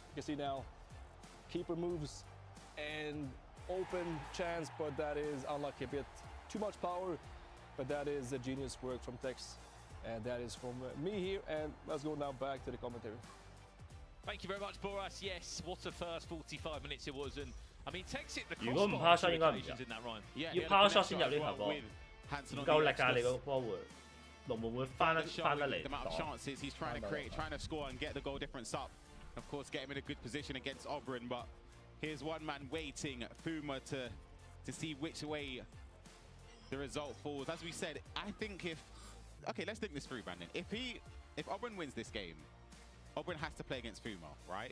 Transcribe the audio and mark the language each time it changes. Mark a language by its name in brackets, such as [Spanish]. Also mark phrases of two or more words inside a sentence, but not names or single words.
[English] You can see now, keeper moves and open chance, but that is unlucky. A bit too much power. But that is a genius work from Tex, and that is from me here. And let's go now back to the commentary. Thank you very much, Boras. Yes, what a first 45 minutes it was, and I mean Tex hit the crossbar. [Cantonese] 如果唔拋 shot 應該唔入，要拋 shot 先入呢球波，唔夠力㗎你個波會，龍門會翻得嚟。 [English] Chances he's trying to create, trying to score and get the goal difference up. Of course, get him in a good position against Oberon, but here's one man waiting, Fuma, to see which way the result falls. As we said, I think okay, let's think this through, Brandon. If Oberon wins this game, Oberon has to play against Fuma, right?